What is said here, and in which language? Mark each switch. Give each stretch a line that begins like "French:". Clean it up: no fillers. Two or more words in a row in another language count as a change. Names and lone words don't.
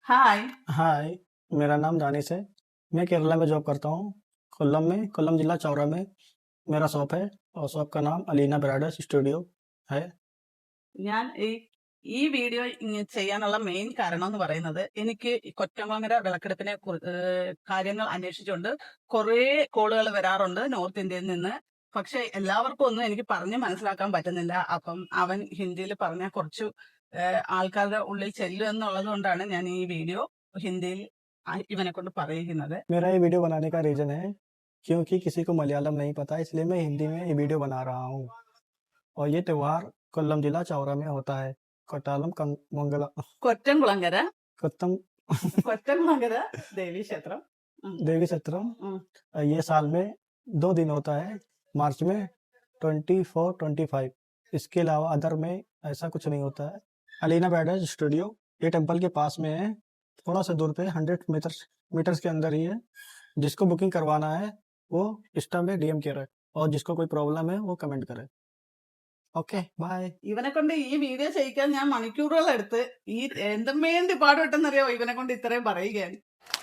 Hindi: हाय। हाय, मेरा नाम दानिश है। मैं केरला में जॉब करता हूँ। कोल्लम जिला चौरा में मेरा शॉप है और शॉप का नाम अलीना ब्राइडल स्टूडियो है।
Malayalam: ഞാൻ ഈ വീഡിയോ ചെയ്യാനുള്ള മെയിൻ കാരണം എന്ന് പറയുന്നത് എനിക്ക് ഈ കൊറ്റമംഗല വിളക്കെടുപ്പിനെ കാര്യങ്ങൾ അന്വേഷിച്ചുകൊണ്ട് കുറേ കോളുകൾ വരാറുണ്ട് നോർത്ത് ഇന്ത്യയിൽ നിന്ന്. പക്ഷെ എല്ലാവർക്കും ഒന്നും എനിക്ക് പറഞ്ഞ് മനസ്സിലാക്കാൻ പറ്റുന്നില്ല. അപ്പം അവൻ ഹിന്ദിയിൽ പറഞ്ഞാൽ കുറച്ചു ആൾക്കാരുടെ ഉള്ളിൽ ചെല്ലും എന്നുള്ളത് കൊണ്ടാണ് ഞാൻ ഈ വീഡിയോ ഹിന്ദിയിൽ ഇവനെ കൊണ്ട് പറയിക്കുന്നത്.
Hindi: मेरा ये वीडियो बनाने का रीज़न है क्योंकि किसी को मलयालम नहीं पता, इसलिए मैं हिंदी में ये वीडियो बना रहा हूँ। और ये त्यौहार कोल्लम जिला चौरा में होता है। कोट्टालम मंगला കൊറ്റംകുളങ്ങര कोत्तम
Malayalam: കൊറ്റംകുളങ്ങര ദേവി ക്ഷേത്രം.
Hindi: देवी सत्रम ये साल में 2 दिन होता है, मार्च में 24, 25। इसके अलावा अदर में ऐसा कुछ नहीं होता है। अलीना ब्राइडल स्टूडियो ये टेम्पल के पास में है, थोड़ा सा दूर पे 100 मीटर्स के अंदर ही है। जिसको बुकिंग करवाना है वो इंस्टा में DM करे और जिसको कोई प्रॉब्लम है वो कमेंट करे।
English: okay bye.
Malayalam: ഇവനെ കൊണ്ട് ഈ വീഡിയോ ചെയ്യിക്കാൻ ഞാൻ മണിക്കൂറുകൾ എടുത്ത് ഈ എന്തും വേണ്ടി പാടുപെട്ടെന്നറിയോ ഇവനെ കൊണ്ട് ഇത്രയും പറയുകയാണ്.